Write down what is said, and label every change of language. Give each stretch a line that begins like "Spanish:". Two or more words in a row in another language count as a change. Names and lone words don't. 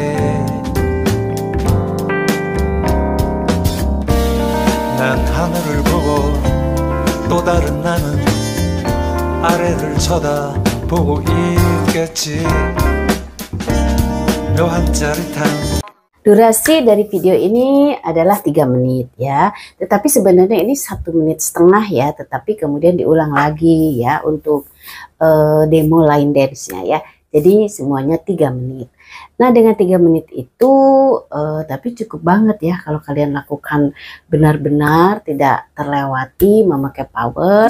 Korean: 난 하늘을 보고 또 다른 나는 아래를 쳐다보고 있겠지. 묘한 짜릿한.
Indonesian: Durasi dari video ini adalah 3 menit ya. Tetapi sebenarnya ini 1,5 menit ya. Tetapi kemudian diulang lagi ya untuk demo
English: line dance-
Indonesian: nya ya. Jadi semuanya 3 menit. Nah, dengan 3 menit itu tapi cukup banget ya kalau kalian lakukan benar-benar tidak terlewati memakai power.